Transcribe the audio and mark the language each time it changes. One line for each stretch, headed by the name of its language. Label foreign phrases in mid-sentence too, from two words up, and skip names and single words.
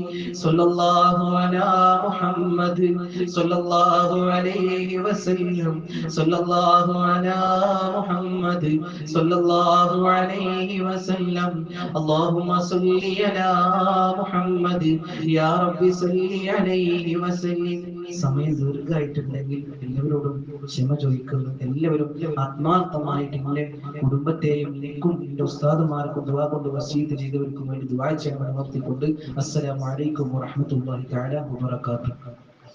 Arabic: صلى الله على محمد صلى الله عليه وسلم. صلى الله على محمد صلى الله عليه وسلم. اللهم صل على محمد يا رب صل عليه وسلم.
Malayalam: സമയം ദീർഘമായിട്ടുണ്ടെങ്കിൽ എല്ലാവരോടും ക്ഷമ ചോദിക്കുന്നു. എല്ലാവരും ആത്മാർത്ഥമായിട്ട് എന്റെ കുടുംബത്തെയും എനിക്കും എന്റെ ഉസ്താദുമാർക്കും ദുആ കൊണ്ട് വസീയത്ത് ചെയ്തവർക്കും വേണ്ടി ദുആ ചെയ്യാൻ ഉണർത്തിക്കൊണ്ട്
Arabic: السلام عليكم ورحمة الله تعالى وبركاته.